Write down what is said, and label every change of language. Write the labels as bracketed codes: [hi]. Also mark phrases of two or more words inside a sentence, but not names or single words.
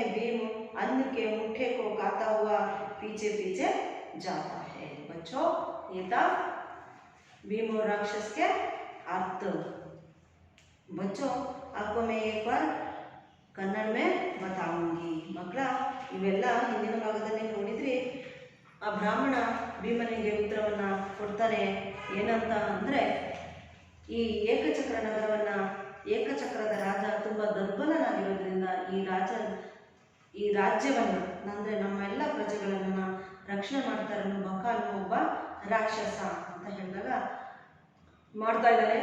[hi] भीम अन्न के मुट्ठे को खाता हुआ पीछे पीछे जाता है। बच्चों ये था भीम और राक्षस के अर्थ। बच्चों आपको मैं एक बार कन्नड़ में बताऊंगी। [kn] ಮಕ್ಕಳ ಇವೆಲ್ಲ ಹಿಂದಿನ ಭಾಗದಲ್ಲಿ ನೋಡಿದ್ರಿ, ಆ ಬ್ರಾಹ್ಮಣ ಭೀಮನಿಗೆ ಉತ್ತರವನ್ನ ಕೊಡ್ತಾನೆ. ಏನಂತ ಅಂದರೆ, ಈ ಏಕಚಕ್ರ ನಗರವನ್ನ ಏಕಚಕ್ರದ ರಾಜ ತುಂಬ ದುರ್ಬಲನಾಗಿರೋದ್ರಿಂದ ಈ ರಾಜ್ಯವನ್ನು ಅಂದರೆ ನಮ್ಮ ಎಲ್ಲ ಪ್ರಜೆಗಳನ್ನು ರಕ್ಷಣೆ ಮಾಡ್ತಾರೆ ಬಕ ಅನ್ನೋ ಒಬ್ಬ ರಾಕ್ಷಸ ಅಂತ ಹೇಳಿದಾಗ ಮಾಡ್ತಾ ಇದ್ದಾನೆ.